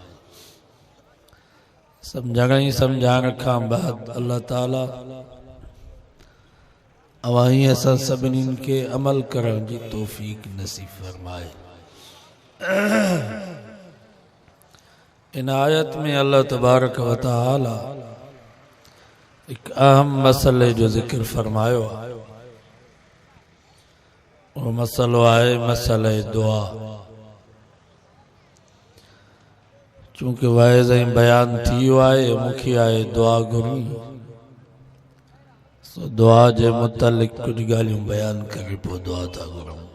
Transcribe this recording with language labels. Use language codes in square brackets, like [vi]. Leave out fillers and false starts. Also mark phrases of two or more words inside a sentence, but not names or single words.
[sd] सम्झण ऐं सम्झाइण खां बाद अल्लाह ताला अवां असां सभिनीनि खे अमल करण जी तौफ़ीक़ नसीब फरमाए। इन आयत में अल्लाह [ar] تبارك وتعالى [sd] एक अहम मसले जो जिक्र फरमायो। वो मसलो आहे मसले दुआ। चूंकि वाइज़ ऐं बयान थी वियो आहे मूंखे आहे दुआ घुरणी, सो दुआ जे मुतलिक़ कुछ ॻाल्हियूं बयान करे पोइ दुआ था घुरूं।